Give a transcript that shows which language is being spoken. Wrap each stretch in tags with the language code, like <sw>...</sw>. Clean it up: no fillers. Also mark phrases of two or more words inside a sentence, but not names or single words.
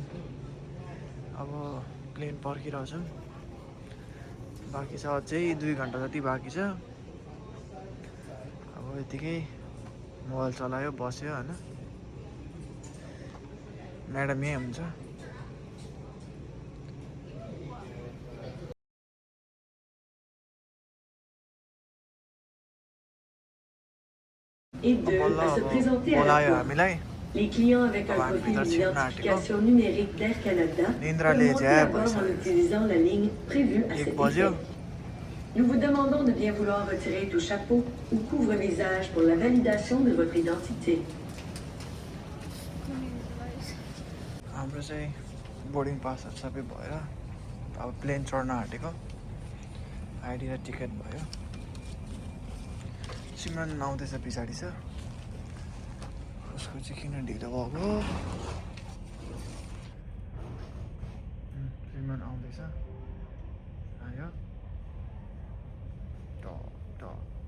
<ne>अब प्लेन पर्खिरहेछौँ, बाँकी छ अझै 2 घन्टा जति बाँकी छ। अब यतिकै मोबाइल चलायो, बस्यो होइन। म्याडम यहीँ हुन्छ।</ne> <fr>Et deux, à se présenter à la porte. Les clients avec un profil d'identification numérique d'Air Canada peuvent monter à bord en utilisant la ligne prévue à cet effet. Nous vous demandons de bien vouloir retirer tout chapeau ou couvre-visage pour la validation de votre identité.</fr> <ne>हाम्रो चाहिँ</ne> <en>boarding passes</en> <ne>सबै भएर अब प्लेन चढ्न आँटेको आइडी र टिकट भयो सिमरन आउँदैछ पछाडि छ उसको चाहिँ किन ढिलो भएको सिमरन आउँदैछ आयो टक टक</ne>